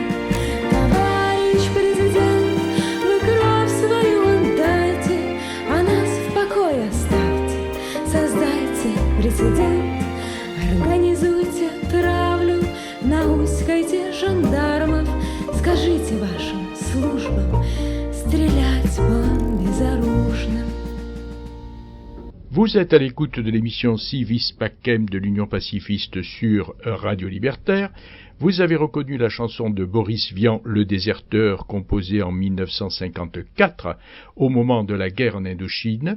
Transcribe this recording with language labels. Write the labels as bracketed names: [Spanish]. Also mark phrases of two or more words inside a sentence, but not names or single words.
[Russian] Товарищ президент, вы кровь свою отдайте, а нас в покое оставьте. Создайте прецедент, организуйте травлю, науськайте жандармов, скажите вашим службам стрелять по безоружным. [French] Vous êtes à l'écoute de l'émission Civis Pacem de l'Union pacifiste sur Radio Libertaire. Vous avez reconnu la chanson de Boris Vian, Le Déserteur, composée en 1954, au moment de la guerre en Indochine.